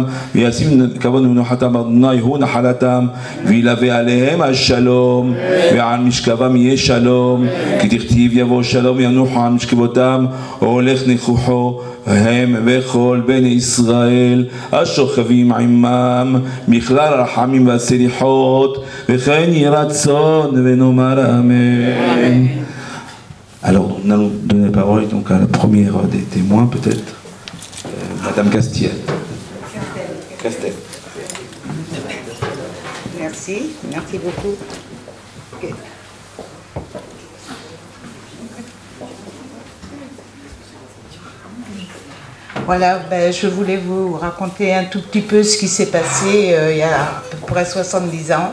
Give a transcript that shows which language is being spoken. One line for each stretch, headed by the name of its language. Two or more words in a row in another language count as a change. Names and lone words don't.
Hebrew: וישים כבוד ומנוחתם אדוני הוא נחלתם וילווה עליהם השלום ועל משכבם יהיה שלום כי תכתיב יבוא שלום ינוחו על משכבותם הולך ניחוחו הם וכל בני ישראל השוכבים עמם מכלל הרחמים והסליחות וכן יהי רצון ונאמר אמן.
French: Alors, nous allons donner la parole donc, à la première des témoins, peut-être, Madame Castiel. Castel. Merci beaucoup. Okay. Voilà, je voulais vous raconter un tout petit peu ce qui s'est passé il y a à peu près 70 ans.